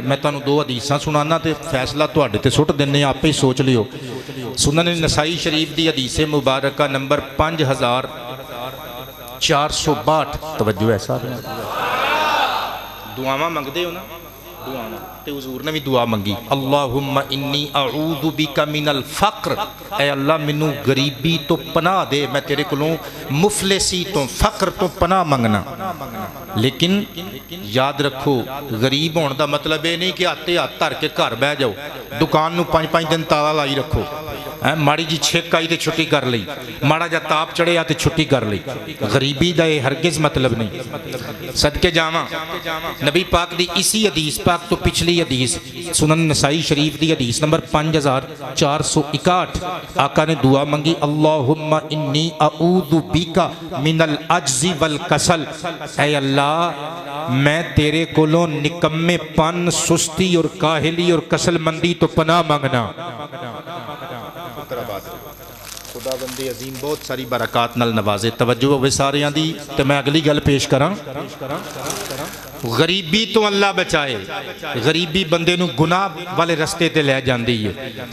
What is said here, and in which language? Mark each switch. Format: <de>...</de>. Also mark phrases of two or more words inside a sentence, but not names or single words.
<pa>میں تہانوں دو حدیثاں سنانا تے فیصلہ تہاڈے تے سٹ دینے، آپے ہی سوچ لیو. سنن نسائی شریف دی حدیث مبارکہ نمبر 5462. توجہ ہے سارے، دعاواں منگدے ہو نا، دعاواں تے حضور نے بھی دعا منگی,</pa> <ar>اللهم إني أعوذ بك من الفقر,</ar> <pa>اے اللہ مینوں غریبی تو پناہ دے، میں تیرے کولوں مفلسی تو فقر تو پناہ منگنا. لیکن یاد رکھو، غریب ہونے کا مطلب یہ نہیں کہ ہتھے ہتھ دھر کے گھر بہہ جاؤ، دکان نوں 5-5 دن تالا لائی رکھو، ماڑی جی چھک آئی تو چھٹی کر لی، ماڑا جا تاپ چڑھیا تو چھٹی کر لی.</pa> <ur>غریبی کا یہ ہرگز مطلب نہیں.</ur> <pa>صدقے جاواں نبی پاک دی اسی حدیث پاک تو پچھلی حدیث سنن نسائی شریف دی حدیث نمبر 5461، آقا نے دعا منگی,</pa> <ar>اللهم إني أعوذ بك من العجز والكسل,</ar> <pa>اے اللہ میں تیرے کولوں نکمے پن، سستی اور کاہلی اور کسل مندی تو پناہ منگنا. خداوندی عظیم بہت ساری برکت نال نوازے. توجہ ہووے ساریاں دی تے میں اگلی گل پیش کراں۔ غریبی تو اللہ بچائے، غریبی بندے نوں گناہ والے رستے تے لے جاندی ہے.</pa>